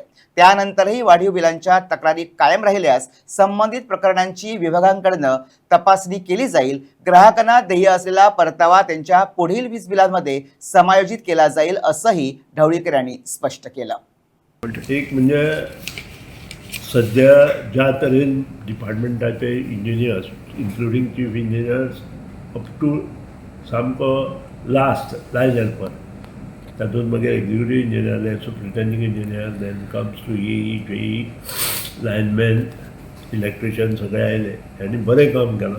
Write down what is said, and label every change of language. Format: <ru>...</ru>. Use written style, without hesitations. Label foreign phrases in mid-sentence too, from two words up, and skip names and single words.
<mr>त्यानंतरही वाढीव बिलांच्या तक्रारी कायम राहिल्यास संबंधित प्रकरणांची विभागांकडून तपासणी केली जाईल। ग्राहकांना देय असलेला परतावा त्यांच्या पुढील वीज बिलांमध्ये समायोजित केला जाईल असंही ढवळीकर यांनी स्पष्ट केलं।</mr> <kok>एक म्हणजे सध्या ज्या तरेन डिपार्टमेंटाचे</kok> <en>engineers including chief engineers up to</en> <kok>सामको</kok> <en>last line helper</en> <kok>तातूंत मागीर</kok> <en>executive engineer superintending engineer then comes to JE lineman electrician</en> <kok>सगळे आयले आनी बरें काम केलां।</kok>